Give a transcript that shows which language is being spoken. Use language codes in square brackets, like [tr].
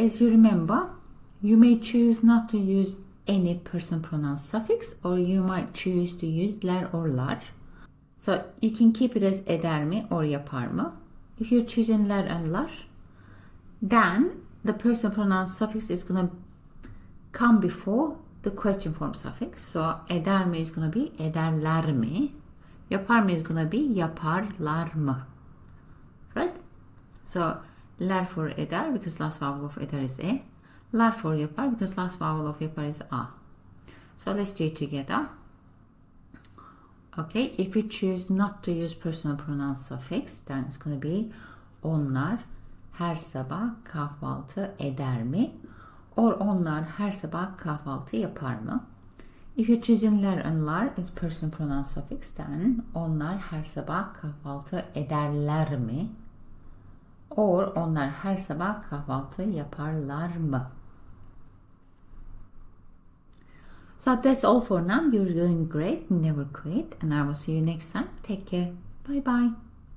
[en] As you remember, you may choose not to use any personal pronoun suffix, or you might choose to use ler or lar. So you can keep it as eder mi or yapar mı. If you're choosing ler and lar, then the personal pronoun suffix is going to come before the question form suffix. So eder mi is going to be ederler mi. Yapar mı is going to be yaparlar mı. Right? So ler for eder because last vowel of eder is e. Lar for yapar because last vowel of yapar is a. So let's do it together. Okay, if you choose not to use personal pronoun suffix, then it's going to be [tr] onlar her sabah kahvaltı eder mi? Or onlar her sabah kahvaltı yapar mı? [en] If you're choosing ler and lar as personal pronoun suffix, then [tr] onlar her sabah kahvaltı ederler mi? Or onlar her sabah kahvaltı yaparlar mı? [en] So that's all for now. You're doing great. Never quit. And I will see you next time. Take care. Bye bye.